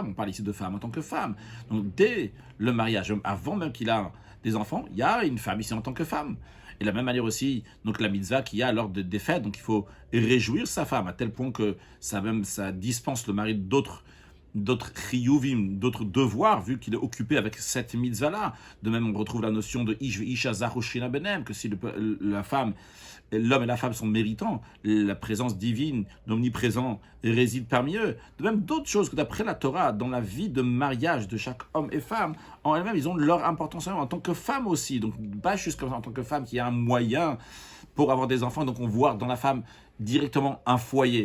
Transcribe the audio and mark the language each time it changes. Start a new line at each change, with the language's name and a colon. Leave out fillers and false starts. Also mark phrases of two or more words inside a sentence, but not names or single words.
French: On parle ici de femme en tant que femme. Donc, dès le mariage, avant même qu'il a des enfants, il y a une femme ici en tant que femme. Et de la même manière aussi, donc, la mitzvah qu'il y a lors des fêtes, donc il faut réjouir sa femme, à tel point que ça dispense le mari d'autres chiyuvim, d'autres devoirs, vu qu'il est occupé avec cette mitzvah-là. De même, on retrouve la notion de
Hebrew: איש אשה זכו שכינה ביניהם,
French: que si l'homme et la femme sont méritants, la présence divine, l'omniprésent, réside parmi eux. De même, d'autres choses que d'après la Torah, dans la vie de mariage de chaque homme et femme, en elles-mêmes, ils ont leur importance en tant que femme aussi. Donc, pas juste comme ça, en tant que femme qui a un moyen pour avoir des enfants, donc on voit dans la femme directement un foyer.